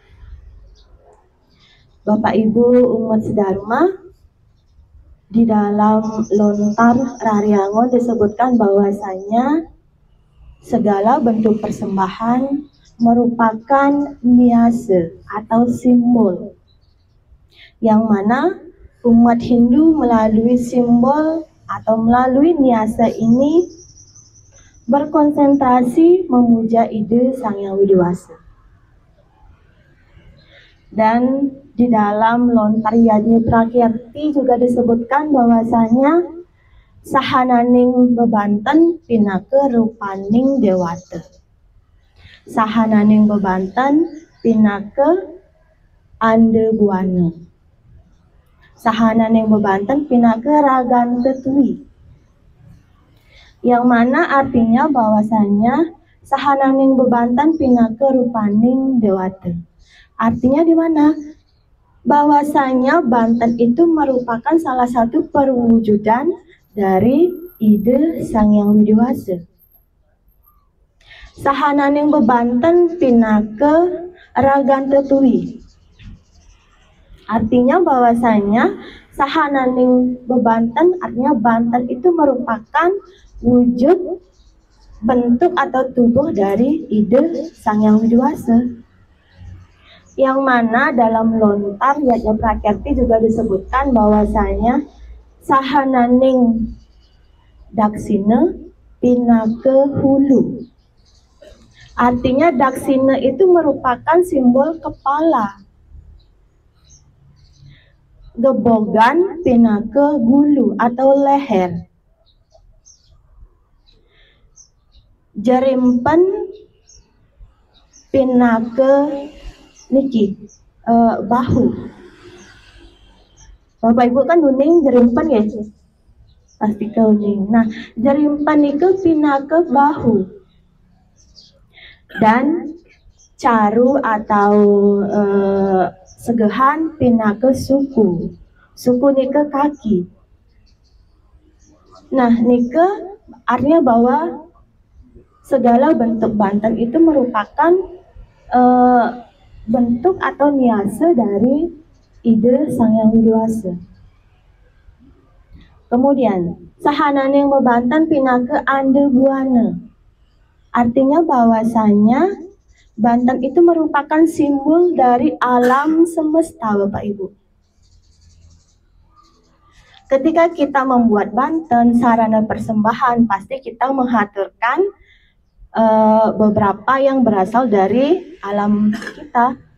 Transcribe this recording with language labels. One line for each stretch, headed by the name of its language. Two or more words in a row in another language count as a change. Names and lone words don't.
Indonesian: Bapak Ibu umat sedharma, di dalam lontar Raryangon disebutkan bahwasanya segala bentuk persembahan merupakan niase atau simbol, yang mana umat Hindu melalui simbol atau melalui niase ini berkonsentrasi memuja ide Sang Hyang Widiwasa. Dan di dalam lontar Yadi Prakirti juga disebutkan bahwasanya
Balinese: sahananing bebanten pinake rupaning dewata. Sahananing bebanten pinake ande buana. Sahananing bebanten pinake ragan tetui.
Indonesian: Yang mana artinya bahwasanya
Balinese: sahananing bebanten pinake rupaning dewata.
Indonesian: Artinya di mana? Bahwasanya Banten itu merupakan salah satu perwujudan dari ide Sang Hyang Widiwasa.
Balinese: Sahananing bebanten pinake ragan tetui.
Indonesian: Artinya bahwasanya
Balinese: sahananing bebanten
Indonesian: artinya Banten itu merupakan wujud bentuk atau tubuh dari ide Sang Hyang Widiwasa. Yang mana dalam lontar Yadnya Prakirti juga disebutkan bahwasanya
Balinese: sahananing daksina pinake hulu.
Indonesian: Artinya daksina itu merupakan simbol kepala.
Balinese: Gebogan pinake gulu
Indonesian: atau leher.
Balinese: Jerimpen pinake niki bahu. Bapak Ibu kan duning jerimpen ya, pasti kauning.
Indonesian: Nah, jerimpen itu pinake bahu dan caru atau
Balinese: segehan pinake suku. Suku nike kaki.
Indonesian: Nah, nike artinya bahwa segala bentuk Banten itu merupakan bentuk atau niase dari ide Sang Hyang Widiwasa. Kemudian,
Balinese: sahananing bebanten pinake ande buana.
Indonesian: Artinya bahwasanya Banten itu merupakan simbol dari alam semesta, Bapak Ibu. Ketika kita membuat Banten, sarana persembahan, pasti kita menghaturkan beberapa yang berasal dari alam kita.